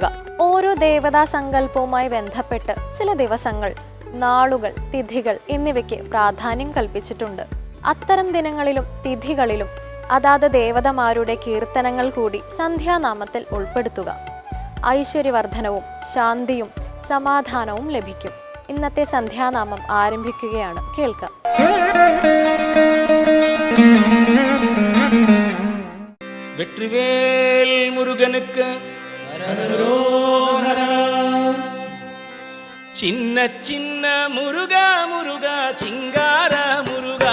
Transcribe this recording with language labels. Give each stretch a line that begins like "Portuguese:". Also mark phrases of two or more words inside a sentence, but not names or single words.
Malayalam: ഓരോ ദേവതാ സങ്കല്പവുമായി ബന്ധപ്പെട്ട് ചില ദിവസങ്ങൾ, നാളുകൾ, തിഥികൾ എന്നിവയ്ക്ക് പ്രാധാന്യം കൽപ്പിച്ചിട്ടുണ്ട്. അത്തരം ദിനങ്ങളിലും തിഥികളിലും അതാത് ദേവതമാരുടെ കീർത്തനങ്ങൾ കൂടി സന്ധ്യാനാമത്തിൽ ഉൾപ്പെടുത്തുക. ഐശ്വര്യവർദ്ധനവും ശാന്തിയും സമാധാനവും ലഭിക്കും. ഇന്നത്തെ സന്ധ്യാനാമം ആരംഭിക്കുകയാണ്. കേൾക്കാം.
Tamil: வெற்றிவேல் முருகனுக்கு சின்ன சின்ன முருகா முருகா சிங்கார முருகா